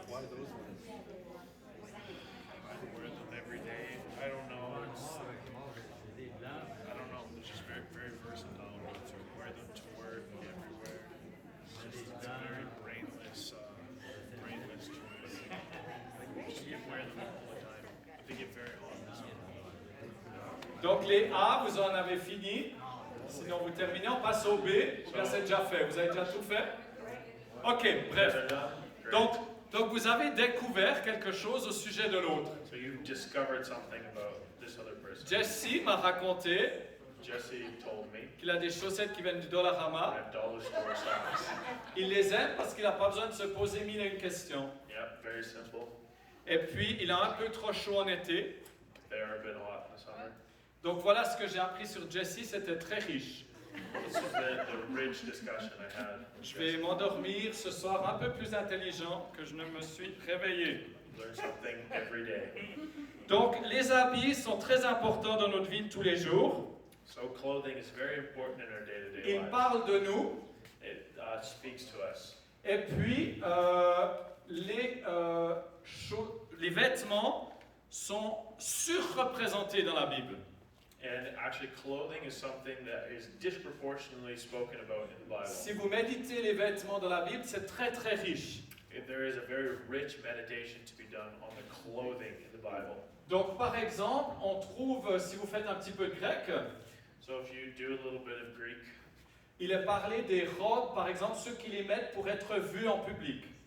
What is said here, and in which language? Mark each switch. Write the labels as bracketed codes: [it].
[en] Why those ones? I wear them every day. I don't know. I don't know. They're just very, very versatile. To wear them to work everywhere. It's a very brainless choice. You wear them all the time. But they get very hot. [fr] Donc les A, vous en avez fini. Sinon vous terminez, on passe au B. Ou bien c'est déjà fait. Vous avez déjà tout fait? Ok, bref. [en] They're done. Great. [fr] Donc vous avez découvert quelque chose au sujet de l'autre. [en] So you've discovered something about this other person. [fr] Jesse m'a raconté [en] Jesse told me [fr] qu'il a des chaussettes qui viennent du [en] I [fr] Dollarama. [en] have dollar store socks. [fr] Il les aime parce qu'il n'a pas besoin de se poser 1001 questions. [en] Yep, very simple. [fr] Et puis, il a un peu trop chaud en été. [en] They are a bit hot in the summer. [fr] Donc voilà ce que j'ai appris sur Jesse, c'était très riche. [en] This is the rich discussion I had. [fr] Je vais m'endormir ce soir un peu plus intelligent que je ne me suis réveillé. [en] Learn something every day. [fr] Donc les habits sont très importants dans notre vie de tous les jours. [en] So clothing is very important in our day-to-day [fr] Ils [en] lives. [fr] parlent de nous. [en] It speaks to us. [fr] Et puis, les vêtements sont surreprésentés dans la Bible. [en] And actually, clothing is something that is disproportionately spoken about in the Bible. [fr] Si vous méditez les vêtements dans la Bible, c'est très très riche. [en] There is a very rich meditation to be done on the clothing in the Bible. [fr] Donc par exemple, on trouve, si vous faites un petit peu de grec, [en] So if you do a little bit of Greek, [fr] il est parlé des robes, par exemple, ceux qui les mettent pour être vus en public.